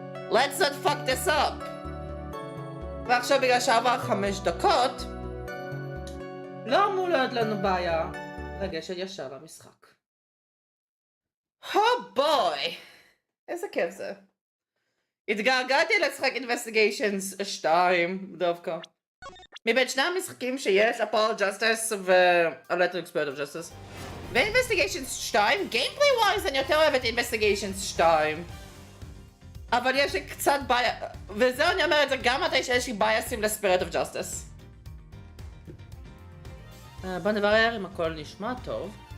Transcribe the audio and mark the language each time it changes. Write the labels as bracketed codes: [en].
[en] Let's not fuck this up. [he] ועכשיו בגלל שעבר 5 דקות, לא אמור להיות לנו בעיה לגשת ישר למשחק. בוי! איזה כיף זה. התגעגעתי לשחק Investigations 2 דווקא. מבין שני המשחקים שיש, Apollo Justice ו-Electric Spirit of Justice. ו-Investigations 2, גיימפלי ווייז אני יותר אוהבת Investigations 2. אבל יש לי קצת בעיה, וזהו אני אומר את זה גם מתי שיש לי בייסים ל-Spirit of Justice. בוא נברר אם הכל נשמע טוב.